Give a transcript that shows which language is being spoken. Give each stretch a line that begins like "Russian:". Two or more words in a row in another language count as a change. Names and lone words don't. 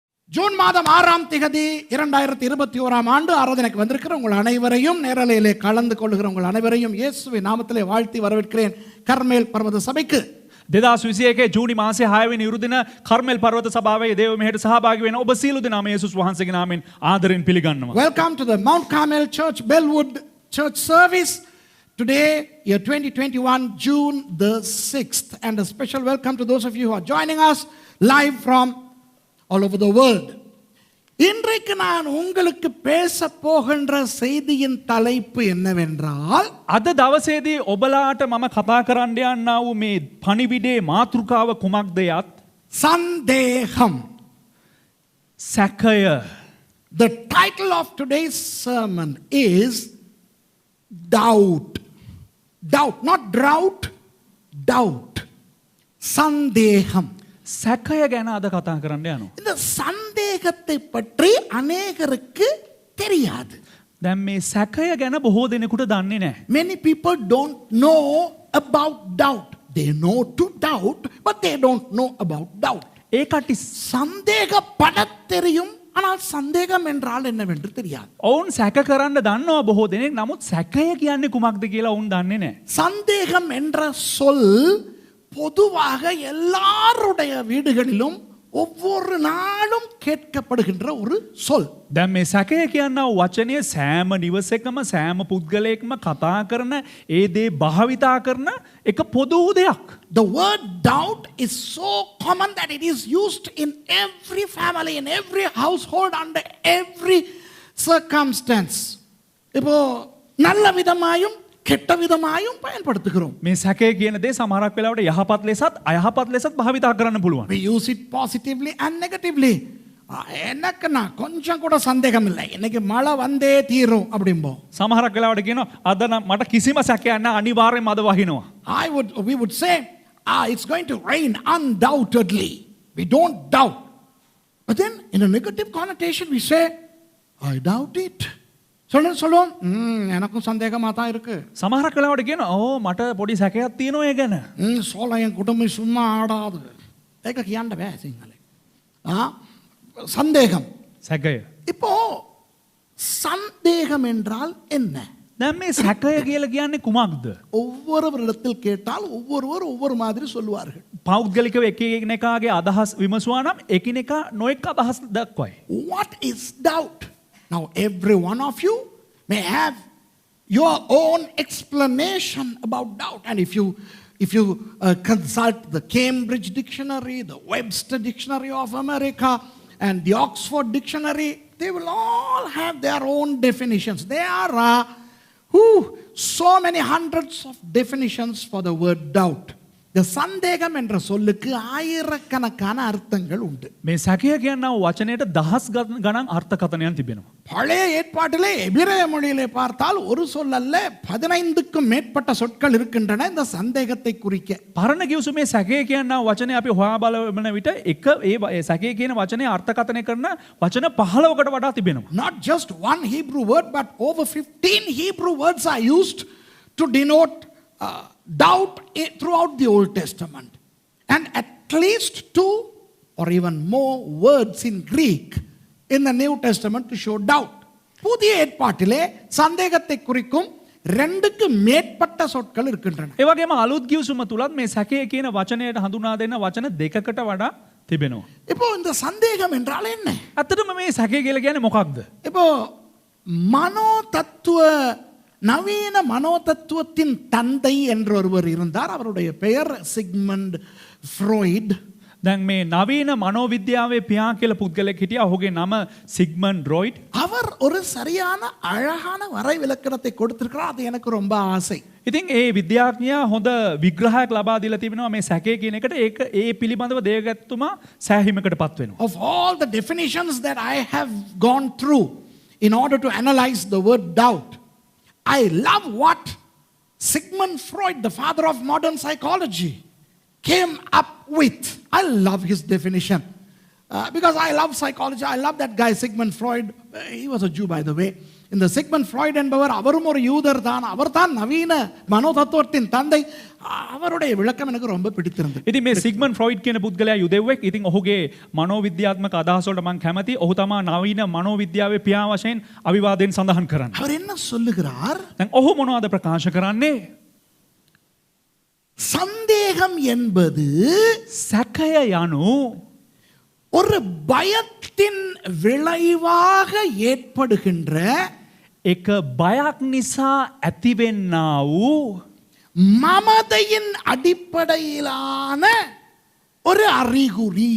Tamil: ஜூன் மாதம் 6ஆம் திகதி 2021ஆம் ஆண்டு ஆராதனைக்கு வந்திருக்கிற உங்கள் அனைவரையும் நேரலையிலே கலந்து கொள்ளுகிற உங்கள் அனைவரையும் இயேசுவின் நாமத்திலே வாழ்த்தி வரவேற்கிறேன் கர்மேல் பர்வத சபைக்கு.
Sinhala: 2021 ජූනි මාසයේ 6 වෙනි ඉරුදින කර්මෙල් පර්වත සභාවේ දේව මෙහෙට සහභාගී වෙන ඔබ සියලු දෙනාම යේසුස් වහන්සේගේ නාමයෙන් ආදරෙන් පිළිගන්නවා.
English: Welcome to the Mount Carmel Church Bellwood Church service. Today, year 2021, June the 6th. And a special welcome to those of you who are joining us live from all over the world.
Tamil: இன்றைக்கு நான் உங்களுக்கு பேச போகின்ற செய்தியின் தலைப்பு என்னவென்றால்,
Sinhala: අද දවසේදී ඔබලාට මම කතා කරන්න යන්නා වූ මේ පණිවිඩේ මාතෘකාව කුමක්ද යත්
Tamil: சந்தேகம்.
Sinhala: සැකය.
English: The title of today's sermon is doubt. Doubt, not drought, doubt.
Tamil: சந்தேகம்.
Sinhala: සැකය ගැන අද කතා කරන්න යනවා.
Tamil: இந்த சந்தேகத்தை பற்றி அநேகருக்கு தெரியாது.
Sinhala: දැන් මේ සැකය ගැන බොහෝ දෙනෙකුට දන්නේ නැහැ.
English: Many people don't know about doubt. They know to doubt, but they don't know about doubt. ඒ කටි
Tamil: சந்தேகப்படத் தெரியும், ஆனால் சந்தேகம் என்றால் என்னவென்று தெரியாது.
Sinhala: ඔවුන් සැක කරන්න දන්නවා බොහෝ දෙනෙක්. නමුත් සැකය කියන්නේ කුමක්ද කියලා ඔවුන් දන්නේ නැහැ.
Tamil: சந்தேகம் என்ற சொல் பொதுவாக எல்லாருடைய வீடுகளிலும் ஒவ்வொரு நாளும் கேட்கப்படுகின்ற ஒரு சொல்.
Sinhala: දැන් මේ සැකය කියනවා වචනය සෑම නිවසකම සෑම පුද්ගලයෙක්ම කතා කරන ඒ දේ භාවිතා කරන එක පොදු දෙයක්.
English: The word doubt is so common that it is used in every family, in every household, under every circumstance.
Tamil: இப்போ நல்ல விதமாயும் கெட்ட விதமாயும் பயன்படுத்துகிறோம்.
Sinhala: මේ සැකය කියන දේ සමහරක් වෙලාවට යහපත් ලෙසත් අයහපත් ලෙසත් භාවිතා කරන්න පුළුවන්.
English: We use it positively and negatively.
Tamil: எனக்கு நான் கொஞ்சம் கூட சந்தேகம் இல்லை, இன்னைக்கு மழை வந்தே தீரும் அப்படிம்போம்.
Sinhala: සමහරක් වෙලාවට කියනවා අද නම් මට කිසිම සැකයක් නැහැ අනිවාර්යෙන්ම අද වහිනවා.
English: We would say, it's going to rain undoubtedly. We don't doubt. But then in a negative connotation we say, I doubt it.
Tamil: சொல்லுவோம், எனக்கும் சந்தேகமா தான் இருக்கு.
Sinhala: සමහරක් වෙලාවට කියනවා මට පොඩි සැකයක් තියෙනවා ඒ ගැන.
Tamil: சோலையன் குடும்பம் சும்மா ஆடாது.
Sinhala: ඒක කියන්න බෑ සිංහලෙන්.
Tamil: சந்தேகம்.
Sinhala: සැකය.
Tamil: இப்போ சந்தேகம் என்றால் என்ன?
Sinhala: දැන් මේ සැකය කියලා කියන්නේ කුමක්ද?
Tamil: ஒவ்வொருவரிடத்தில் கேட்டால் ஒவ்வொருவர் ஒவ்வொரு மாதிரி சொல்லுவார்கள்.
Sinhala: පෞද්ගලිකව එකිනෙකාගේ අදහස් විමසුවා නම් එකිනෙකා නොඑක් අදහස් දක්වයි.
English: What is doubt? Now every one of you may have your own explanation about doubt, and if you consult the Cambridge Dictionary, the Webster Dictionary of America, and the Oxford Dictionary, they will all have their own definitions. There are so many hundreds of definitions for the word doubt.
Tamil: The சந்தேகம் என்ற சொல்லுக்கு ஆயிரக்கணக்கான அர்த்தங்கள் உண்டு.
Sinhala: මේ සැකය කියන වචනයට දහස් ගණන් අර්ථකථනයන් තිබෙනවා.
Tamil: பழைய ஏற்பாட்டிலே எபிரேய மொழியிலே பார்த்தால் ஒரு சொல் அல்ல 15க்கும் மேற்பட்ட சொற்கள் இருக்கின்றன இந்த சந்தேகத்தை குறிக்க.
Sinhala: පරණ කිව්සුමේ සැකය කියන වචනේ අපි හොයා බලන විට එක ඒ සැකය කියන වචනේ අර්ථකථනය කරන වචන 15කට වඩා තිබෙනවා.
English: Not just one Hebrew word, but over 15 Hebrew words are used to denote doubt throughout the Old Testament, and at least 2 or even more words in Greek in the New Testament to show doubt.
Tamil: புதிய ஏற்பாட்டிலே சந்தேகத்தை குறிக்கும் 2க்கு மேற்பட்ட சொற்கள் இருக்கின்றன.
Sinhala: ඒ වගේම අලුත් කිව්සුම තුලත් මේ සැකය කියන වචනයට හඳුනා දෙන වචන 2කට වඩා තිබෙනවා.
Tamil: இப்போ இந்த சந்தேகம் என்றால் என்ன?
Sinhala: ඇත්තටම මේ සැකය කියලා කියන්නේ මොකක්ද?
Tamil: இப்போ நவீன மனோதத்துவத்தின் தந்தை என்று ஒருவர் இருந்தார். அவருடைய பெயர் சிக்மண்ட் ஃப்ராய்ட்.
Sinhala: දැන් මේ නවීන මනෝවිද්‍යාවේ පියා කියලා පුද්ගලෙක් හිටියා. ඔහුගේ නම සිග්මන්ඩ් රොයිඩ්.
Tamil: அவர் ஒரு சரியான அழகான வரை விளக்கணத்தை கொடுத்திருக்கிறார். அது எனக்கு ரொம்ப ஆசை.
Sinhala: ඉතින් ඒ විද්‍යාඥයා හොඳ විග්‍රහයක් ලබා දීලා තිබෙනවා මේ සැකය කියන එකට. ඒක ඒ පිළිබඳව දේවගත්තුමා සෑහීමකටපත් වෙනවා.
English: Of all the definitions that I have gone through in order to analyze the word doubt, I love what Sigmund Freud, the father of modern psychology, came up with. I love his definition. Because I love psychology. I love that guy, Sigmund Freud. He was a Jew, by the way.
Tamil: இந்த சிக்மண்ட் ஃப்ராய்ட் என்பவர் அவரும் ஒரு யூதர் தான், அவர் தான் நவீன மனோதத்துவத்தின் தந்தை. அவருடைய விளக்கம் எனக்கு ரொம்ப பிடித்திருந்தது.
Sinhala: ඉතින් මේ සිග්මන්ඩ් ෆ්‍රොයිඩ් කියන පුද්ගලයා යුදෙව්වෙක්. ඉතින් ඔහුගේ මනෝවිද්‍යාත්මක අදහස් වලට මම කැමතියි. ඔහු තමයි නවීන මනෝවිද්‍යාවේ පියා වශයෙන් අවිවාදයෙන් සඳහන් කරන්නේ.
Tamil: அவர் என்ன சொல்லுகிறார்?
Sinhala: දැන් ඔහු මොනවද ප්‍රකාශ කරන්නේ?
Tamil: சந்தேகம் என்பது
Sinhala: සැකය යනු
Tamil: ஒரு பயத்தின் விளைவாக ஏற்படுகின்ற
Sinhala: එක බයක් නිසා ඇතිවෙන්නා වූ
Tamil: மமதையின் அடிப்படையிலான ஒரு அறிகுறி.